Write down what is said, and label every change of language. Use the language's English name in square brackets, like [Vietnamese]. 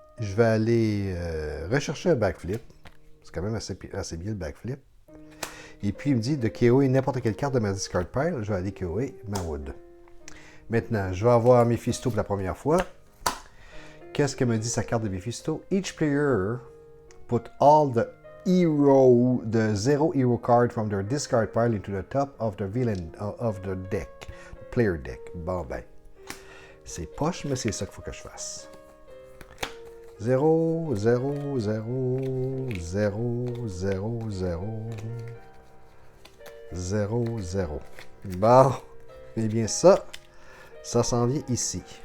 [French] Je vais aller rechercher un backflip. C'est quand même assez bien le backflip. Et puis, il me dit de KO'er n'importe quelle carte de ma discard pile. Je vais aller KO'er ma wood. Maintenant, je vais avoir Mephisto pour la première fois. Qu'est-ce que me dit sa carte de Mephisto? [English] Each player put all the 0 hero card from their discard pile into the top of the villain of the deck. Player deck. [French] Bon ben. C'est poche, mais c'est ça qu'il faut que je fasse. 0, 0, 0, 0, 0, 0, 0, 0. Bon. Eh bien ça s'en vient ici.